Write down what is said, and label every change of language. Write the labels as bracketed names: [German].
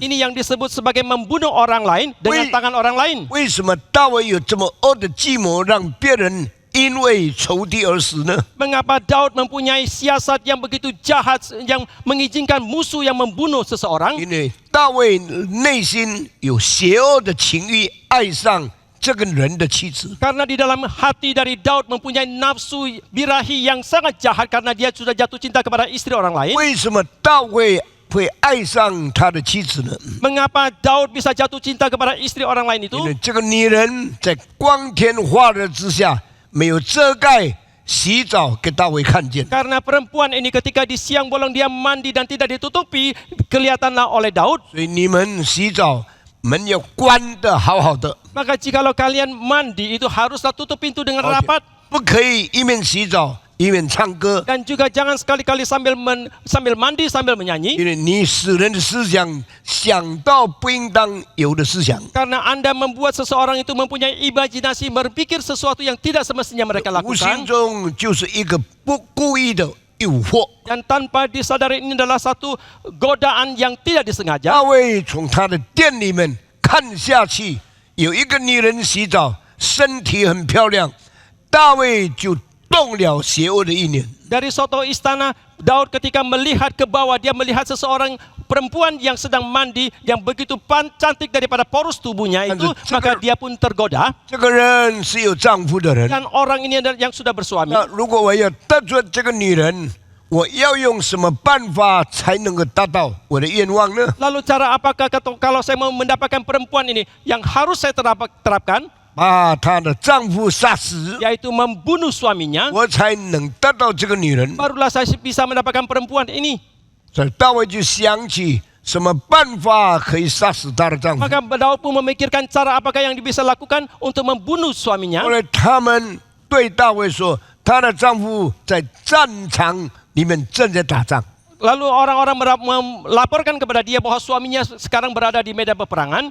[Indonesian] Ini yang disebut sebagai membunuh orang lain dengan tangan orang lain. [Chinese] 为什么大卫有这么恶的计谋，让别人因为仇敌而死呢？ [Indonesian] Mengapa Daud mempunyai siasat yang begitu jahat yang mengizinkan musuh yang membunuh seseorang? [Chinese] 因为大卫内心有邪恶的情欲，爱上这个人的妻子。 [Indonesian] Karena di dalam hati dari Daud mempunyai nafsu birahi yang sangat jahat karena dia sudah jatuh cinta kepada istri orang lain. [Chinese] 为什么大卫会爱上他的妻子呢？ [Indonesian] Mengapa Daud bisa jatuh cinta kepada istri orang lain [Chinese] 因 [Indonesian] itu? [Chinese] 为这个女人在光天化日之下没有遮盖洗澡给大卫看见， [Indonesian] Karena perempuan ini ketika di siang bolong dia mandi dan tidak ditutupi, kelihatanlah oleh Daud. [Chinese] 所以你们洗澡门要关得好好的， [Indonesian] Maka jikalau kalian mandi itu haruslah tutup pintu dengan rapat. [Chinese] 不可以一面洗澡一面唱歌， [Indonesian] Dan juga jangan sekali-kali sambil mandi sambil menyanyi. [Chinese] 因为你使人的思想想到不应当有的思想， [Indonesian] Karena Anda membuat seseorang itu mempunyai imajinasi berpikir sesuatu yang tidak semestinya mereka [Chinese] 无形 [Indonesian] lakukan. [Chinese] 中就是一个不故意的诱惑。 [Indonesian] Dan tanpa disadari ini adalah satu godaan yang tidak disengaja. [Chinese] 大卫从他的店里面看下去，有一个女人洗澡，身体很漂亮，大卫就动了邪恶的意念。 [Indonesian] Dari soto istana, Daud ketika melihat ke bawah, dia melihat seseorang perempuan yang sedang mandi, yang begitu cantik daripada porus tubuhnya itu, maka dia pun tergoda. [Chinese] 这个人是有丈夫的人， [Indonesian] Dan orang ini adalah yang sudah bersuami. [Chinese] 那如果我要得罪这个女人，我要用什么办法才能够达到我的愿望呢？ [Indonesian] Lalu cara apakah kalau saya mau mendapatkan perempuan ini yang harus saya terapkan? [Chinese] 把她的丈夫杀死， [Indonesian] Yaitu membunuh suaminya. [Chinese] 我才能得到这个女人。 [Indonesian] Barulah saya bisa mendapatkan perempuan ini. [Chinese] 所以大卫就想起什么办法可以杀死他的丈夫。 [Indonesian] Maka Daud pun memikirkan cara apakah yang bisa lakukan untuk membunuh suaminya. [Chinese] 后来他们对大卫说，她的丈夫在战场里面正在打仗。 [Indonesian] Lalu orang-orang melaporkan kepada dia bahwa suaminya sekarang berada di medan peperangan.